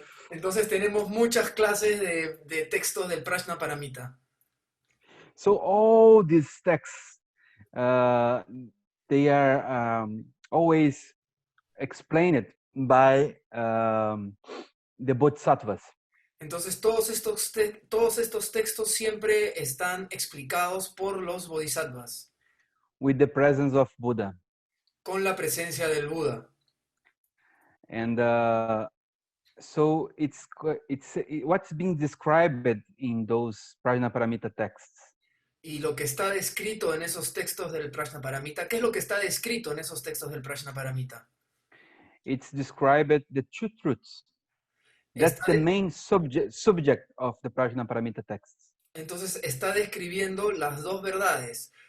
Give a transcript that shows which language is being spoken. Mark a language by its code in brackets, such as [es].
[es] Entonces tenemos muchas clases de textos del Prajna Paramita. [en] So all these texts, they are always explained by the Bodhisattvas. [es] Entonces todos estos textos siempre están explicados por los Bodhisattvas. [en] With the presence of Buddha. [es] Con la presencia del Buda. [en] And so it's what's being described in those Prajna Paramita texts. [es] Y lo que está descrito en esos textos del Prajna Paramita, ¿qué es lo que está descrito en esos textos del Prajna Paramita? [en] It's described the two truths. That's the main subject of the Prajna Paramita texts. [es] Entonces está describiendo las dos verdades.